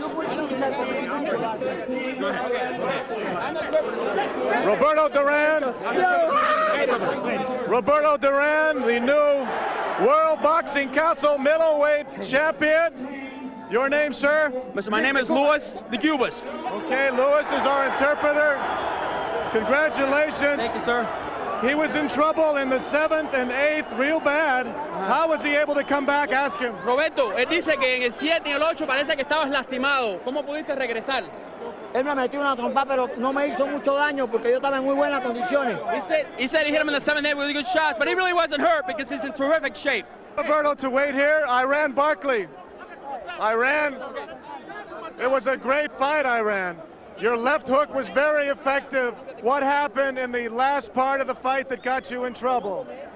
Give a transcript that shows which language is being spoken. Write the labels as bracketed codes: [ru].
[en] Roberto Duran, the new World Boxing Council middleweight champion. Your name, sir? My name is Louis the Cubas. Okay, Louis is our interpreter. Congratulations. Thank you, sir. He was in trouble in the 7th and 8th, real bad. How was he able to come back? Ask him. [es] Roberto, él dice que en el 7 y el 8 parece que estabas lastimado. ¿Cómo pudiste regresar? Él me metió una trompa, pero no me hizo mucho daño porque yo estaba en muy buenas condiciones. [en] He said he hit him in the 7th and 8th with really good shots, but he really wasn't hurt because he's in terrific shape. Roberto, to wait here, Iran Barkley. Iran, it was a great fight, Iran. Your left hook was very effective. What happened in the last part of the fight that got you in trouble?